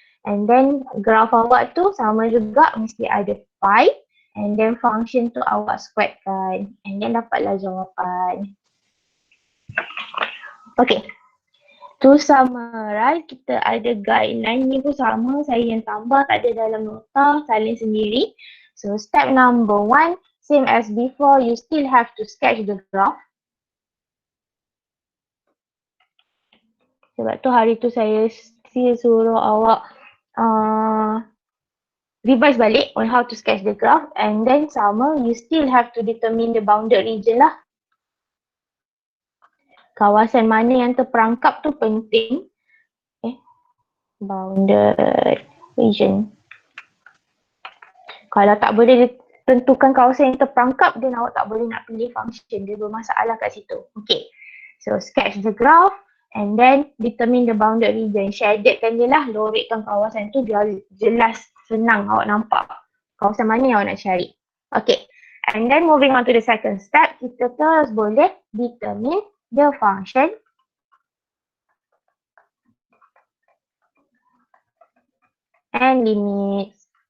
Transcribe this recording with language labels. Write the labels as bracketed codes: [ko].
[en] And then [ms] graf awak tu sama juga mesti ada pi. [en] And then function [ms] tu awak squarekan. [en] And then [ms] dapatlah jawapan. Okay. [en] To summarize, [ms] kita ada guideline ni pun sama. Saya yang tambah, tak ada dalam nota, salin sendiri. [en] So step number 1, same as before, you still have to sketch the graph. [ms] Sebab tu hari tu saya still suruh awak revise balik [en] on how to sketch the graph, and then [ms] sama, [en] you still have to determine the bounded region lah. [ms] Kawasan mana yang terperangkap tu penting. Bounded region. Kalau tak boleh tentukan kawasan yang terperangkap, then awak tak boleh nak pilih function. Dia bermasalah kat situ. Okay. [en] So sketch the graph and then determine the bounded region. [ms] Shadedkan je lah, loretkan kawasan tu biar jelas, senang awak nampak kawasan mana yang awak nak cari. [en] Okay. And then moving on to the second step, [ms] kita terus boleh [en] determine the function and limits.